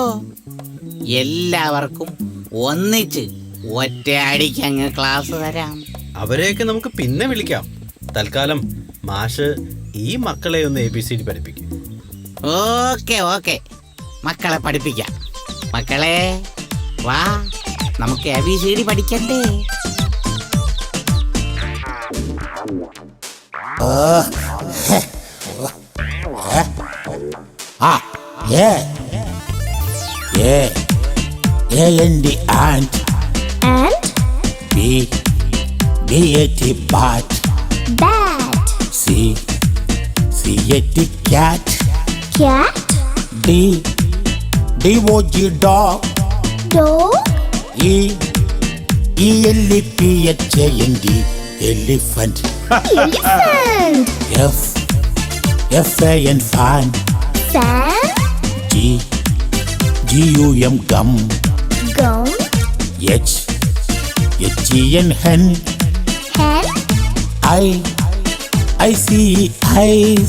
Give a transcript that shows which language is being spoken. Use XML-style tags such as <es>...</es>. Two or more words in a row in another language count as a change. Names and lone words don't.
<ml>എല്ലാവർക്കും ഒന്നിച്ച് ഒറ്റയടിക്ക് അങ്ങ് ക്ലാസ് തരാം. അവരെയൊക്കെ നമുക്ക് പിന്നെ വിളിക്കാം. തൽക്കാലം മാഷ് ഈ മക്കളെ ഒന്ന് ABCD പഠിപ്പിക്കും. ഓക്കെ, മക്കളെ പഠിപ്പിക്കാം. മക്കളെ വാ, നമുക്ക് ABCD പഠിക്കണ്ടേ?</ml> <en>A-N-D ant. And B-A-T bat. bat. C-A-T cat. Cat. D-O-G dog. Dog. E-L-E-P-H-A-N-D elephant. Elephant. F-A-N fan. Fan. G-U-M gum. Gum. H-E-N hen. Hen. I-C-E-Eyes.</en>